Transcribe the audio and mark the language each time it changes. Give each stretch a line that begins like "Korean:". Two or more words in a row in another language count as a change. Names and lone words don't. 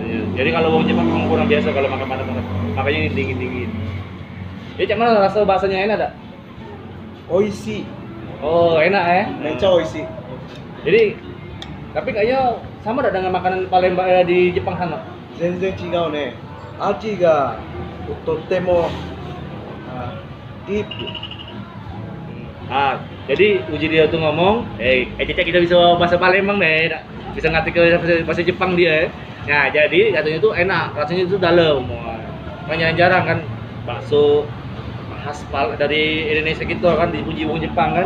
Indonesian: Jadi kalau orang Jepang memang kurang biasa kalau makan panas. Makanya ini dingin. Jadi cak mana rasa baksonya enak tak? Oishi. Oh, enak ya?
Japanese: Mecha oishi.
Indonesian: Jadi tapi kayaknya sama tak dengan makanan Palembang di Jepang sana?
Japanese: 全然違うね。味がとってもディープ。
Indonesian: Nah, jadi uji dia tuh ngomong, Cecak kita bisa bahasa Palembang deh, bisa ngerti ke bahasa Jepang dia. Nah, jadi katanya tuh enak, rasanya itu dalam. Makanya jarang kan bakso khas dari Indonesia gitu kan dipuji wong Jepang kan.